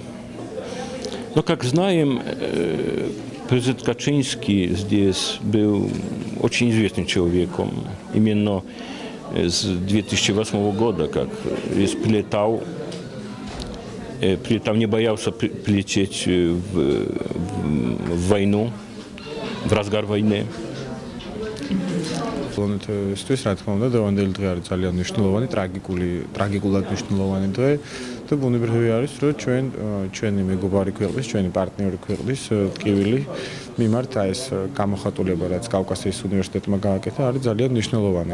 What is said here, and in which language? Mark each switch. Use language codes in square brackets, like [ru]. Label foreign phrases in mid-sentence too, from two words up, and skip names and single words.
[ru] Но, как знаем, президент Качинский здесь был очень известным человеком. Именно с 2008 года, как прилетал, не боялся прилететь в войну, в разгар войны. [ka] Polonეთის რა თქმა უნდა დღევანდელი დღე არის ძალიან მნიშვნელოვანი, ტრაგიკულად მნიშვნელოვანი დღე და ბუნებრივი არის რომ ჩვენი მეგობარი ქვეყნის, ჩვენი პარტნიორი ქვეყნის ტკივილი მიმართ ეს გამოხატულება რაც კავკასიის უნივერსიტეტმა გააკეთა არის ძალიან მნიშვნელოვანი.